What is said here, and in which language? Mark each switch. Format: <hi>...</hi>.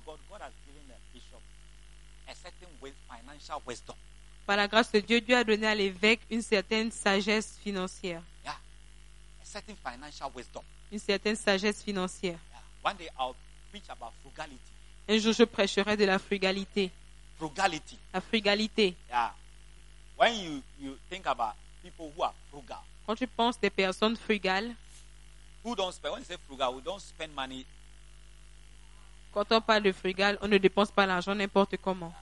<en>God has given the bishop a certain financial wisdom.</en> <fr>Par la grâce de Dieu, Dieu a donné à l'évêque une certaine sagesse financière.</fr> <en>Yeah. A certain financial wisdom.</en> <fr>Une certaine sagesse financière.</fr> <en>Yeah. One day I'll preach about frugality.</en> <fr>Un jour, je prêcherai de la frugalité.</fr> <en>Frugality.</en> <fr>La frugalité.</fr> <en>Yeah. When you think about people who are frugal.</en> <fr>Quand tu penses des personnes frugales.</fr> <en>Who don't spend? When you say frugal, we don't spend money.</en> <fr>Quand on parle de frugal, on ne dépense pas l'argent n'importe comment.</fr>